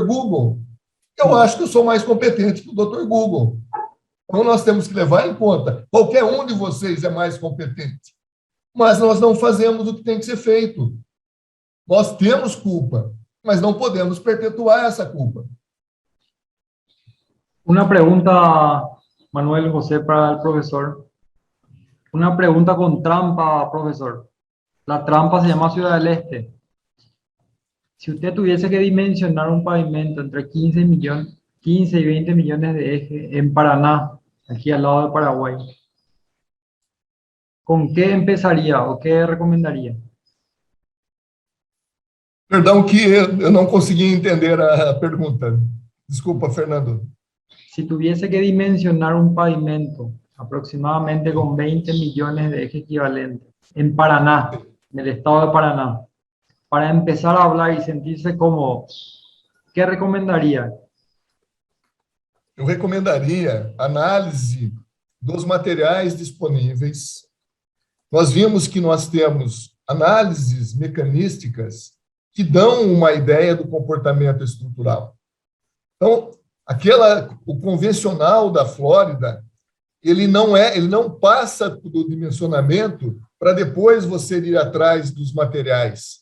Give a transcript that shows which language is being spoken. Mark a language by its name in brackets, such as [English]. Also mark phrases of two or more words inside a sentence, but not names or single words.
[Portuguese] Google. Eu acho que eu sou mais competente que o Dr. Google. Então, nós temos que levar em conta. Qualquer um de vocês é mais competente. Mas nós não fazemos o que tem que ser feito. Nós temos culpa, mas não podemos perpetuar essa culpa. [Spanish] Una pregunta, Manuel José, para el profesor. Una pregunta con trampa, profesor. La trampa se llama Ciudad del Este. Si usted tuviese que dimensionar un pavimento entre 15 y 20 millones de ejes en Paraná, aquí al lado de Paraguay, ¿con qué empezaría o qué recomendaría? [Portuguese] Perdão que eu não consegui entender a pergunta. Desculpa, Fernando. [Spanish] Si tuviese que dimensionar un pavimento aproximadamente con 20 millones de ejes equivalentes en Paraná, en el estado de Paraná, para empezar a hablar y sentirse cómodo, ¿qué recomendaría? [Portuguese] Eu recomendaria análise dos materiais disponíveis. Nós vimos que nós temos análises mecanísticas que dão uma ideia do comportamento estrutural. Então, o convencional da Flórida, ele não passa do dimensionamento para depois você ir atrás dos materiais.